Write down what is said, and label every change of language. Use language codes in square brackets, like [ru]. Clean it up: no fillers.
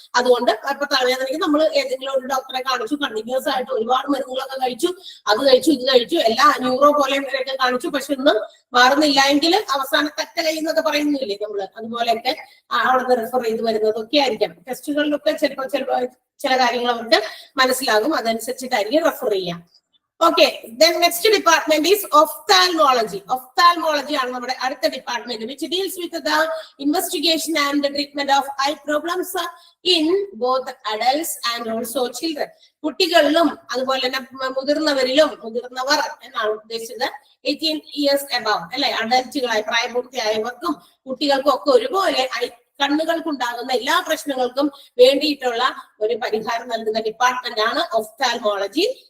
[ml] അതുകൊണ്ട് ഇപ്പൊ തലവേദനയ്ക്ക് നമ്മൾ ഏതെങ്കിലും ഒരു ഡോക്ടറെ കാണിച്ചു, കണ്ടിന്യൂസ് ആയിട്ട് ഒരുപാട് മരുന്നുകളൊക്കെ കഴിച്ചു, അത് കഴിച്ചു ഇത് കഴിച്ചു, എല്ലാ ന്യൂറോ പോലെയൊക്കെ കാണിച്ചു, പക്ഷെ ഒന്നും മാറുന്നില്ല എങ്കിൽ അവസാന തറ്റ കൈ എന്നൊക്കെ പറയുന്നില്ലേ നമ്മള്, അതുപോലെയൊക്കെ അവിടെ നിന്ന് റെഫർ ചെയ്ത് വരുന്നതൊക്കെ ആയിരിക്കാം. ടെസ്റ്റുകളിലൊക്കെ ചില കാര്യങ്ങൾ അവർക്ക് മനസ്സിലാകും, അതനുസരിച്ചിട്ടായിരിക്കും റെഫർ ചെയ്യാം. [en] Okay, then next department is ophthalmology. [ml] Ophthalmology ആണ് നമ്മുടെ അടുത്ത department, [en] which deals with the investigation and the treatment of eye problems in both adults and also children. [ml] കുട്ടികളിലും അതുപോലെ തന്നെ മുതിർന്നവർ എന്നാണ് ഉദ്ദേശിച്ചത്. [en] 18 years above [ml] അല്ലെ, അഡൽറ്റുകളായി പ്രായപൂർത്തിയായവർക്കും കുട്ടികൾക്കും ഒക്കെ ഒരുപോലെ കണ്ണുകൾക്കുണ്ടാകുന്ന എല്ലാ പ്രശ്നങ്ങൾക്കും വേണ്ടിയിട്ടുള്ള ഒരു പരിഹാരം നൽകുന്ന ഡിപ്പാർട്ട്മെന്റ് ആണ് ഒഫ്താൽമോളജി.